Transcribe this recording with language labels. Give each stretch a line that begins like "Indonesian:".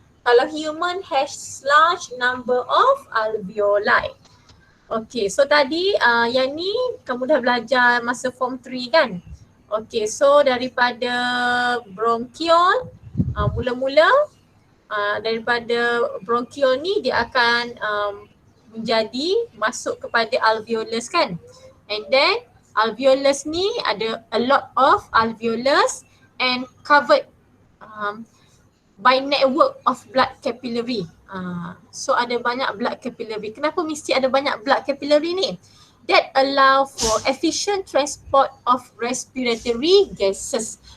English: Kalau human has large number of alveoli.
Malay: Okay, so tadi yang ni kamu dah belajar masa form 3 kan? Okay, so daripada bronchiole, mula-mula daripada bronchiole ni dia akan menjadi masuk kepada alveolus kan?
English: And then alveolus
Malay: ni ada
English: a lot of alveolus and covered by network of blood capillary.
Malay: So ada banyak blood capillary. Kenapa mesti ada banyak blood capillary ni?
English: That allow for efficient transport of respiratory gases.